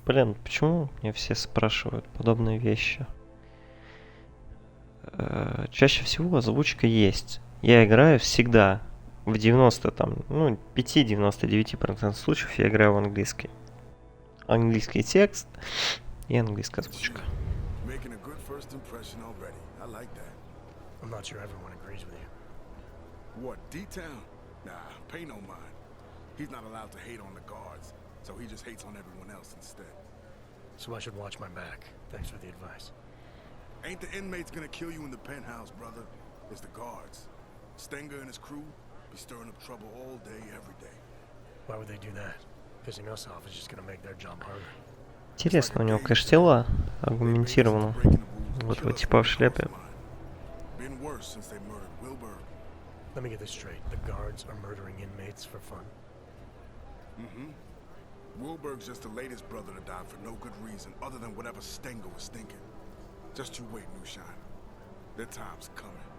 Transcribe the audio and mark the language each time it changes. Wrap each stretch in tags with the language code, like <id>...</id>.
<ru>Блин, почему мне все спрашивают подобные вещи? Чаще всего озвучка есть. Я играю всегда. В 90 там, ну, 5-99% случаев я играю в английский. Английский текст и английская озвучка.</ru> <en>Making a good first impression already. I like that. I'm not sure everyone agrees with you. What, D-Town? Nah, pay no mind. He's not allowed to hate on the guards, so he just hates on everyone else instead. So I should watch my back. Thanks for the advice. Ain't the inmates gonna kill you in the penthouse, brother. It's the guards. Stenger and his crew be stirring up trouble all day, every day. Why would they do that? Pissing us off is just gonna make their job harder.</en> <ru>Интересно, у него, конечно, тела аргументировано. Вот этого типа в шляпе.</ru> <en>Been worse since they murdered Wilbur. Let me get this straight. The guards are murdering inmates for fun. Mm-hmm. Wilbur's just the latest brother to die for no good reason other than whatever Stenger was thinking. Just you wait, Moonshine. Their time's coming.</en>